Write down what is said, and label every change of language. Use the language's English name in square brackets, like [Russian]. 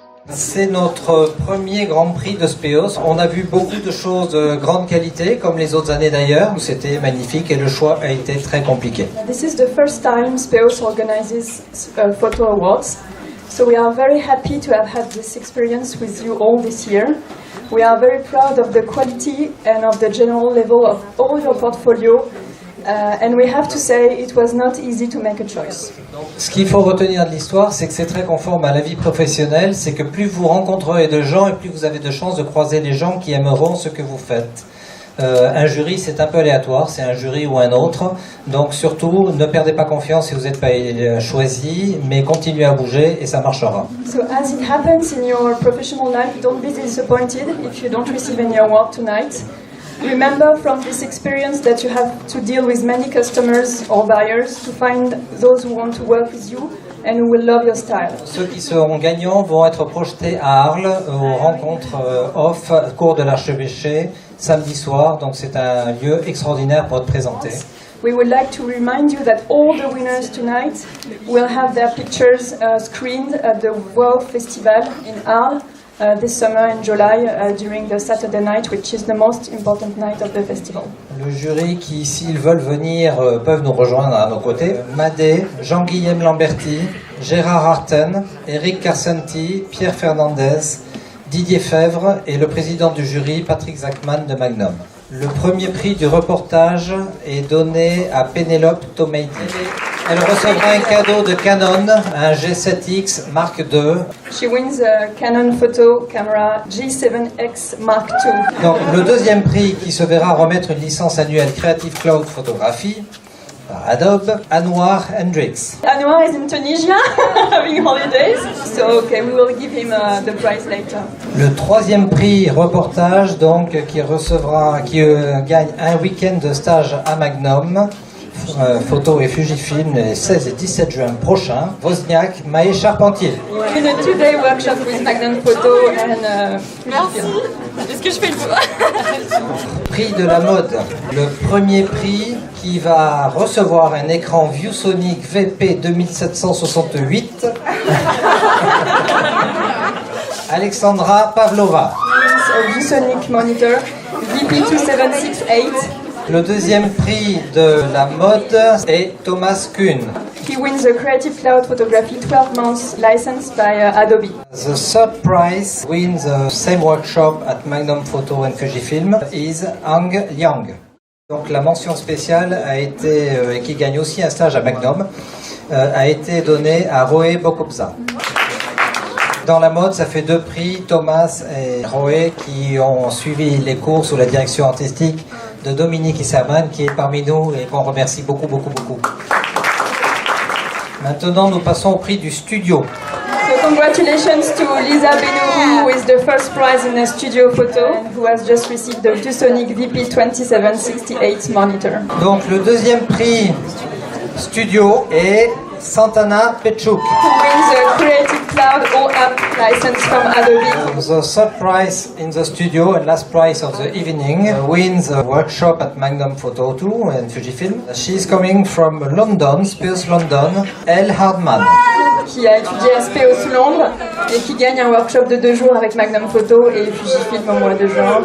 [French] C'est notre premier Grand Prix de Speos. On a vu beaucoup de choses de grande qualité, comme les autres années d'ailleurs. C'était magnifique et le choix a été très compliqué. [English] This is the first time Speos organizes photo awards. So we are very happy to have had this experience with you all this year. We are very proud of the quality and of the general level of all your portfolio. And we have to say it was not easy to make a choice. [French] Ce qu'il faut retenir de l'histoire, c'est que c'est très conforme à la vie professionnelle. C'est que plus vous rencontrerez de gens et plus vous avez de chances de croiser les gens qui aimeront ce que vous faites. Un jury, c'est un peu aléatoire, c'est un jury ou un autre. Donc surtout, ne perdez pas confiance si vous n'êtes pas choisi, mais continuez à bouger et ça marchera. [English] So as it happens in your professional life, don't be disappointed if you don't receive any award tonight. Remember from this experience that you have to deal with many customers or buyers to find those who want to work with you and who will love your style. [French] Ceux qui seront gagnants vont être projetés à Arles aux rencontres off, cours de l'archevêché, samedi soir. Donc c'est un lieu extraordinaire pour être présenté. [English] We would like to remind you that all the winners tonight will have their pictures screened at the Wow Festival in Arles. This summer in July during the Saturday night, which is the most important night of the festival. [French] Le jury qui, s'ils veulent venir, peuvent nous rejoindre à nos côtés. Madé, Jean-Guillaume Lamberti, Gérard Arten, Eric Carcenti, Pierre Fernandez, Didier Fèvre et le président du jury, Patrick Zachman de Magnum. Le premier prix du reportage est donné à Pénélope Tomeidi. Elle recevra un cadeau de Canon, un G7X Mark II. [English] She wins a Canon photo camera G7X Mark II. [French] Donc, le deuxième prix qui se verra remettre une licence annuelle Creative Cloud Photographie par Adobe, Anwar Hendricks. [English] Anwar is in Tunisia having holidays, so okay, we will give him the prize later. [French] Le troisième prix reportage, donc, qui gagne un week-end de stage à Magnum. Photo et Fujifilm les 16 et 17 juin prochains. Wozniak, Maë Charpentier. [English] In a 2-day workshop with Magnum Photo and [French] Merci. Est-ce que je fais le tour? Prix de la mode. Le premier prix qui va recevoir un écran ViewSonic VP 2768. Alexandra Pavlova. [English] a ViewSonic monitor VP2768. [French] Le deuxième prix de la mode est Thomas Kuhn. [English] He wins a Creative Cloud Photography 12 months license by Adobe. The third prize wins the same workshop at Magnum Photo and Fujifilm is Ang Liang. [French] Donc la mention spéciale a été, et qui gagne aussi un stage à Magnum, a été donnée à Roé Bokobza. Dans la mode, ça fait 2 prix, Thomas et Roé, qui ont suivi les cours sous la direction artistique de Dominique Isserman, qui est parmi nous et qu'on remercie beaucoup. Maintenant, nous passons au prix du studio. [English] So congratulations to Lisa Benourou, who is the first prize in a studio photo, and who has just received the ViewSonic VP2768 monitor. [French] Donc le deuxième prix studio est Santana Pechuk. [English] Who wins a Creative Cloud All-App license from Adobe. The third prize in the studio and last prize of the evening wins a workshop at Magnum Photo 2 and Fujifilm. She is coming from London, Speos London, Elle Hardman. [French] Qui a étudié à Speos Londres et qui gagne un workshop de 2 jours avec Magnum Photo et Fujifilm au mois de juin.